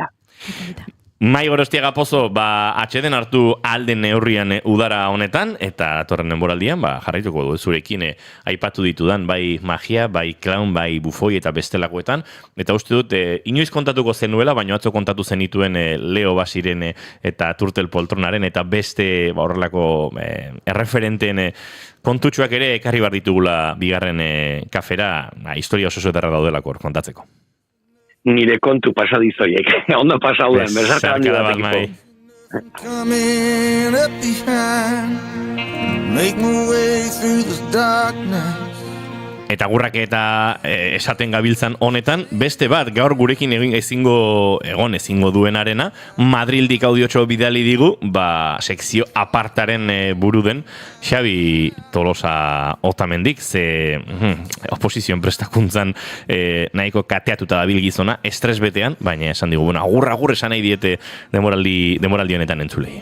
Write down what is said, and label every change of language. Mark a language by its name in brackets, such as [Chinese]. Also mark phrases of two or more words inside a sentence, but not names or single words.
[Basque] Mai Gorostiaga pozo, atxeden hartu alden neurrian udara honetan, eta torren denboraldian, jarraituko du zurekin aipatu ditudan, bai magia, bai clown, bai bufoi eta bestelakoetan, eta uste dut, inoiz kontatuko zenuela, baina atzo kontatu zenituen Leo Basiren eta Turtel Poltronaren, eta beste horrelako erreferenteen kontutxoak ere ekarri bar ditugula bigarren kafera, historia oso ederra daudelako kontatzeko. nire kontu pasadizoiek. Ondo pasauden, bezarka handi Zarkada bat batekiko. mai. [English] Coming up behind, make my way through this darkness. [Basque] Eta gurrak eta esaten gabiltzan honetan, beste bat gaur gurekin ezingo duenarena, Madrildik audiotxo bidali digu, sekzio apartaren buru den Xabi Tolosa Otamendik, ze oposizioen prestakuntzan nahiko kateatuta dabil gizona, estres betean, baina esan digu, agur esan nahi diete demoraldi honetan entzulei.